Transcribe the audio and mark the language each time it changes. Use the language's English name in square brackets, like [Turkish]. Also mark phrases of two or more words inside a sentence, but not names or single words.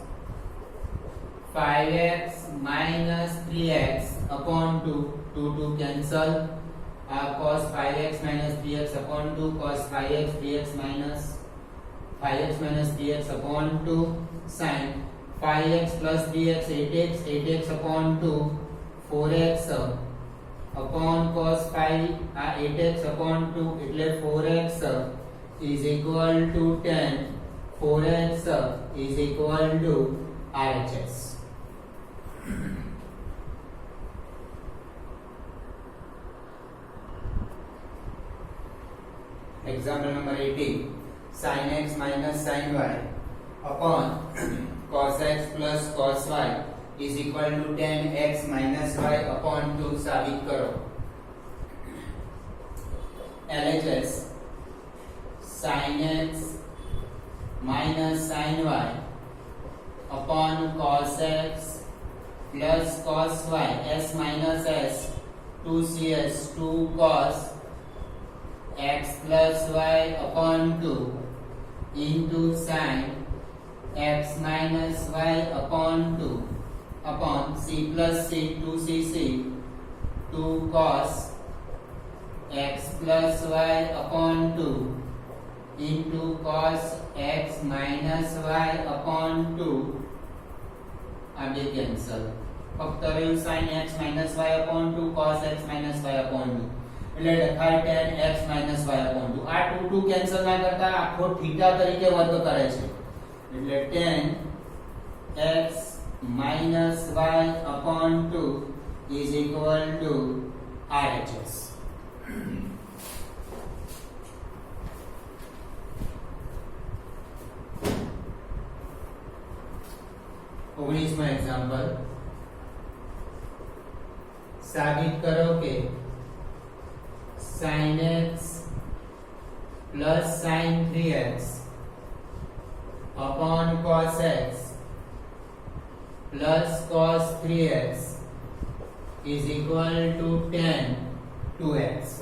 [English] 5x minus 3x upon 2 2 cancel cos 5x minus 3x upon 2 cos 5x 3x minus 3x upon 2 sin 5x plus 3x 8x upon 2 4x upon cos 5 8x upon 2 એટલે 4x is equal to 10 4x is equal to RHS. Example number 18. Sin x minus sin y upon cos x plus cos y is equal to tan x minus y upon 2 [Gujarati] સાબિત કરો. [English] LHS sin x minus sin y upon cos x plus cos y s minus s 2cs 2 cos x plus y upon 2 into sin x minus y upon 2 upon c plus c 2cc 2 cos x plus y upon 2 into cos x minus y upon 2 [Gujarati] આ બે કેન્સલ ફક્ત રહ્યું [English] sin x minus y upon 2 cos x minus y upon 2 [Gujarati] એટલે લખાય [English] tan x minus y upon 2 [Gujarati] આ 2 કેન્સલ ના કરતા આખો થીટા તરીકે વર્ગ કરે છે એટલે [English] tan x minus y upon 2 is equal to RHS. [Gujarati] ઓગણીસમો એક્ઝામ્પલ સાબિત કરો કે [English] sin x plus sin 3x upon cos x plus cos 3x is equal to tan 2x.